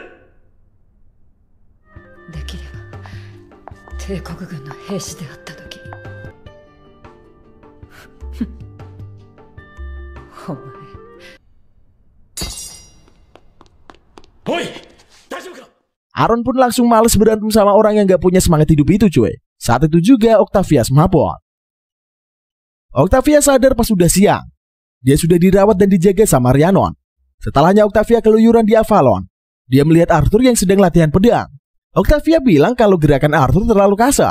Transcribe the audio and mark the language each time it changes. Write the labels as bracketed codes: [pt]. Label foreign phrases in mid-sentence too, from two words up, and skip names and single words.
[ja] できれば帝国軍の兵士であった時お前。おい大丈夫か。 [id] Aron pun langsung males berantem sama orang yang gak punya semangat hidup itu cuy. Saat itu juga Octavia mabok. Octavia sadar pas sudah siang. Dia sudah dirawat dan dijaga sama Rhiannon. Setelahnya Octavia keluyuran di Avalon. Dia melihat Arthur yang sedang latihan pedang. Octavia bilang kalau gerakan Arthur terlalu kasar.